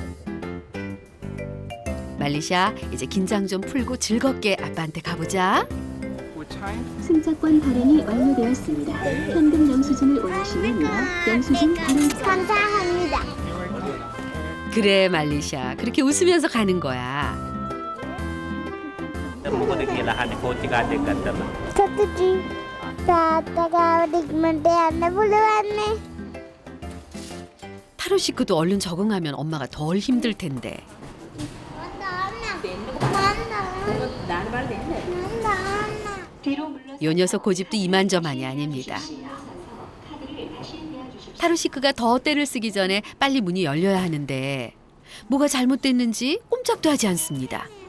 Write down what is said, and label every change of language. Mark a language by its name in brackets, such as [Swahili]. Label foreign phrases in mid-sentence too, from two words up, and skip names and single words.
[Korean] 말리샤, 이제 긴장 좀 풀고 즐겁게 아빠한테 가보자. 승차권 발행이 완료되었습니다. 현금 영수증을 원하시면 영수증 발행. 감사합니다. 그래, 말리샤. 그렇게 웃으면서 가는 거야. [Sinhala] සතුටුයි. තාත්තා ගාවට ඉක්මනට යන්න පුළුවන්නේ. [Korean] 타로시크도 얼른 적응하면 엄마가 덜 힘들 텐데. 요 녀석 고집도 이만저만이 아닙니다. 타로시크가 더 떼를 쓰기 전에 빨리 문이 열려야 하는데 뭐가 잘못됐는지 꼼짝도 하지 않습니다.